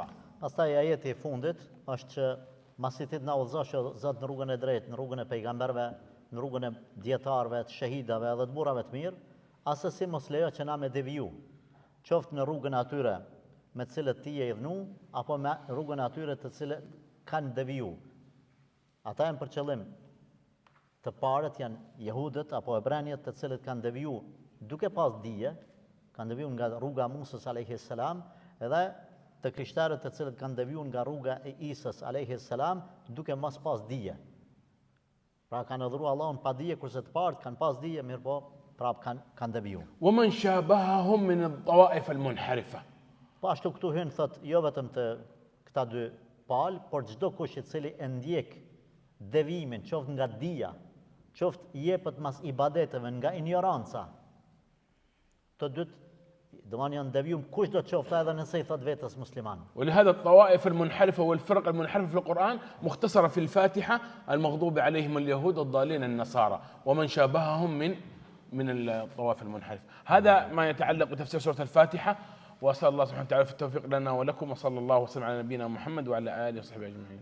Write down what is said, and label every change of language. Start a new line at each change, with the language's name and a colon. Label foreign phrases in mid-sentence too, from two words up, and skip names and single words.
Albanian: Pastaj ajeti i fundit është që masi ti na udhëzosh Zot në rrugën e drejtë, në rrugën e pejgamberëve, në rrugën e dietarëve, të shahidave dhe të burrave të mirë, asesi mos lejo që na me deviju, qoftë në rrugën e atyre me të cilët ti je i dhënu, apo me rrugën e atyre të cilët kanë deviju. Ata janë për qëllim të parët janë jehudët apo hebranët të cilët kanë deviju duke pas dije, kanë deviju nga rruga e Musës
Arabic: عليه السلام,
Albanian: edhe të krishterët të cilët kanë deviju nga rruga e Isës
Arabic: عليه السلام
Albanian: duke mos pas dije. Pra kanë adhuru Allahun pa dije, kurse të parët kanë pas dije, mirë po prap kanë deviju.
Arabic: ومن شابههم من الطوائف المنحرفة.
Albanian: Po ashtu këtu hyn thot jo vetëm të këta dy palë, por çdo kush i cili e ndjek devimin, qoftë nga dija, qoftë jepet mas ibadeteve nga ignoranca. Të dytë domani janë devijum kush do të qoftë edhe nëse i thot vetës musliman.
Arabic: ولهذا الطوائف المنحرفة والفرق المنحرفة في القرآن مختصرة في الفاتحة المغضوب عليهم اليهود الضالين النصارى ومن شابههم من الطوائف المنحرفة. هذا ما يتعلق بتفسير سورة الفاتحة، وأسأل الله سبحانه وتعالى في التوفيق لنا ولكم، وصلى الله وسلم على نبينا محمد وعلى آله وصحبه أجمعين.